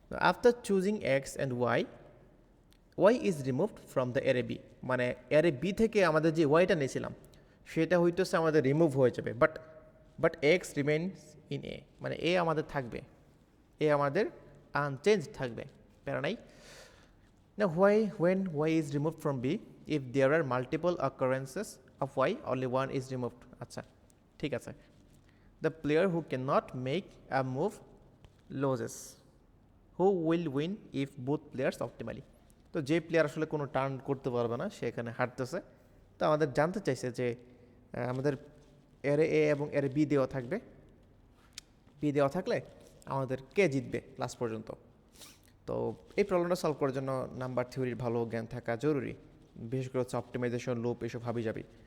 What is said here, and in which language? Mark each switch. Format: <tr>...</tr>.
<en>after choosing x and y is removed from the array b,</en> <bn>মানে array B থেকে আমাদের যে ওয়াইটা নিয়েছিলাম সেটা হইতেছে আমাদের রিমুভ হয়ে যাবে,</bn> <en>but x remains in a,</en> <bn>মানে এ আমাদের থাকবে, এ আমাদের আনচেঞ্জ থাকবে, প্যারা নাই।</bn> <en>না when y is removed from b, if there are multiple occurrences of y, only one is removed.</en> <bn>আচ্ছা, ঠিক আছে।</bn> <en>The player who cannot make a move loses. Who will win if both players optimally?</en> <bn>তো যে player আসলে কোনো turn করতে পারবে না সে এখানে হারতেছে। তো আমাদের জানতে চাইছে যে আমাদের এরে এ এবং এরে বি দেওয়া থাকবে, বি দেওয়া থাকলে আমাদের কে জিতবে লাস্ট পর্যন্ত। তো এই প্রবলেমটা সলভ করার জন্য নাম্বার থিওরির ভালো জ্ঞান থাকা জরুরি, বিশেষ করে হচ্ছে অপটিমাইজেশন, লুপ, এসব হাবিজাবি।</bn>